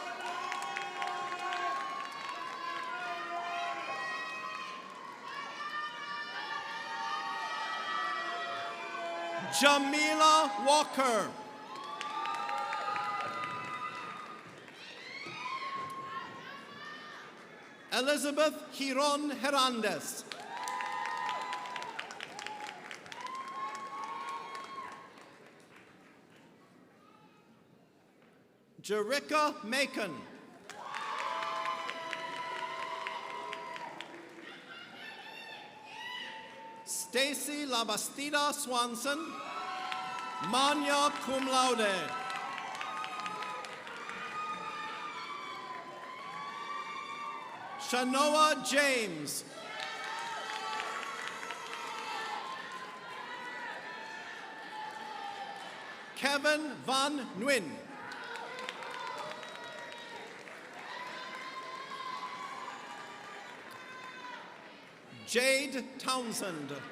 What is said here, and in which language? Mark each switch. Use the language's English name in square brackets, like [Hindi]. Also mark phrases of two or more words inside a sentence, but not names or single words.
[English] Jamila Walker. Elizabeth Giron Hernandez. Jericka Macon. Stacy Labastida Swanson, [Latin] magna cum laude. [English] Shanoa James. Kevin Van Nguyen. Jade Townsend.